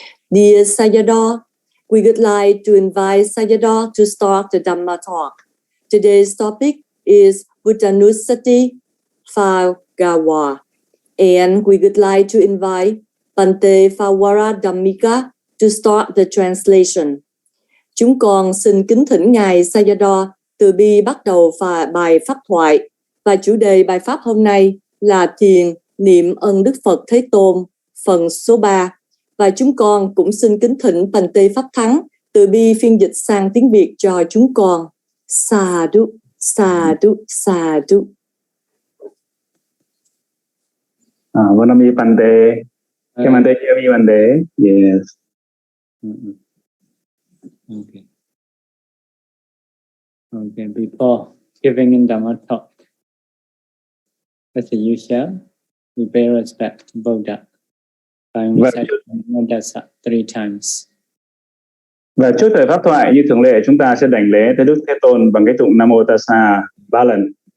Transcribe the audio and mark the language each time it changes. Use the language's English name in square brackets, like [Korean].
[English] Dear Sayadaw, we would like to invite Sayadaw to start the Dhamma talk. Today's topic is Buddhanussati Part 3. And we would like to invite Bante Phawara Dhammika to start the translation. [Vietnamese] Chúng con xin kính thỉnh Ngài Sayadaw từ bi bắt đầu bài pháp thoại, và chủ đề bài pháp hôm nay là thiền niệm ân Đức Phật Thế Tôn, phần số 3. Và chúng con cũng xin kính thỉnh Bante Pháp Thắng từ bi phiên dịch sang tiếng Việt cho chúng con. [Pali] Sadhu, sadhu, sadhu. [English] Vanami Bante. Can Bante hear me, Bante? Yes. Okay. Okay, before giving in Dhamma talk, as usual, we pay respect to Buddha by reciting Buddhasa 3 times. [Vietnamese] Và trước thời pháp thoại như thường lệ, chúng ta sẽ đảnh lễ tới Đức Thế Tôn bằng cái tụng Nam Mô Tassa 3 lần.